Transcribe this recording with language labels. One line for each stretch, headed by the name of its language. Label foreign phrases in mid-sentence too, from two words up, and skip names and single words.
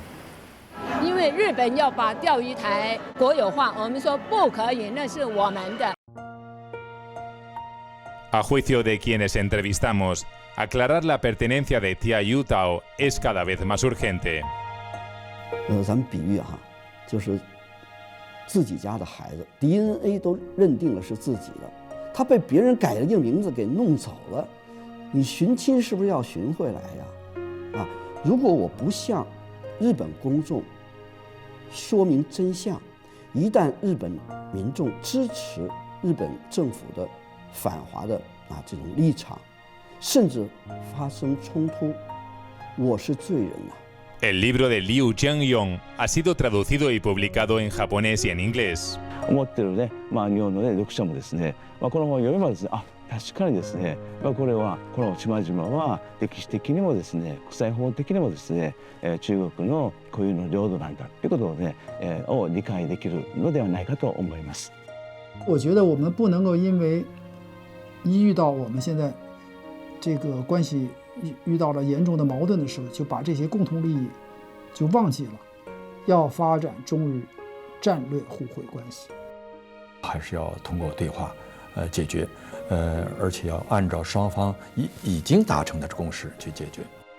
Chinese: 因为日本要把钓鱼台国有化，我们说不可以，那是我们的。
Spanish: A juicio de quienes entrevistamos, aclarar la pertenencia de Tiaoyutao es cada vez más urgente.
Chinese: 咱们比喻哈，就是自己家的孩子 DNA 都认定了是自己的，他被别人改了一个名字给弄走了，你寻亲是不是要寻回来呀？如果我不向日本公众说明真相，一旦日本民众支持日本政府的反华的这种立场，甚至发生冲突，我是罪人呐。
Spanish: El libro de Liu Jianyong ha sido traducido y publicado en japonés y en inglés.
Japanese: 思ってるね、日本のね読者もですね、この本を読めばですね、確かにですね、これはこの島々は歴史的にもですね、国際法的にもですね、中国の固有の領土なんだということをね、を理解できるのではないかと思います。
Chinese: 我觉得我们不能够因为一遇到我们现在这个关系遇到了严重的矛盾的时候，就把这些共同利益就忘记了，要发展中日战略互惠关系，还是要通过对话解决，而且要按照双方已经达成的共识去解决。